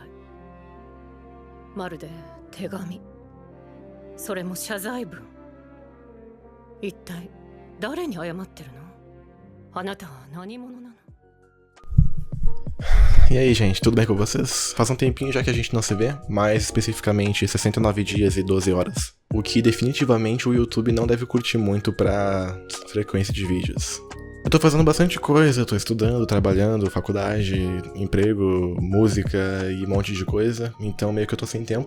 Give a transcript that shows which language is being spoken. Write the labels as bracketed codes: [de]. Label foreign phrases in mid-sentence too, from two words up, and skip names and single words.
[ja] まるで手紙. それも謝罪文. 一体誰に謝ってるの? あなたは何者なの? [pt] E aí, gente, tudo bem com vocês? Faz um tempinho já que a gente não se vê, mais especificamente 69 dias e 12 horas. O que definitivamente o YouTube não deve curtir muito pra frequência de vídeos. Eu tô fazendo bastante coisa, tô estudando, trabalhando, faculdade, emprego, música e um monte de coisa, então meio que eu tô sem tempo.